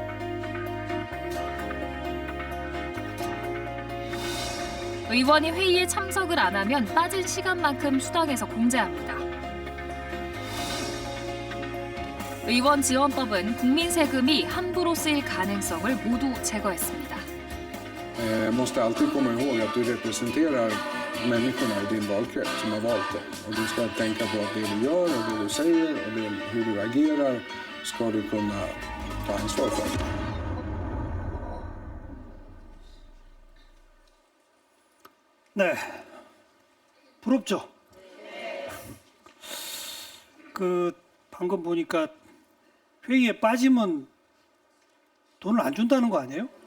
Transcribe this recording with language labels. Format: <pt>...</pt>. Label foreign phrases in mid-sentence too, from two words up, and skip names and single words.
<ko>의원이 회의에 참석을 안 하면 빠진 시간만큼 수당에서 공제합니다. 의원 지원법은 국민 세금이 함부로 쓰일 가능성을 모두 제거했습니다.</ko> <sv>måste alltid komma ihåg att du representerar människorna i din valkrets som har valt dig. Och du ska tänka på att det du gör och det du säger och hur du agerar ska du kunna ta ansvar för.</sv> <ko>네, 부럽죠? 방금 보니까 회의에 빠지면 돈을 안 준다는 거 아니에요?</ko>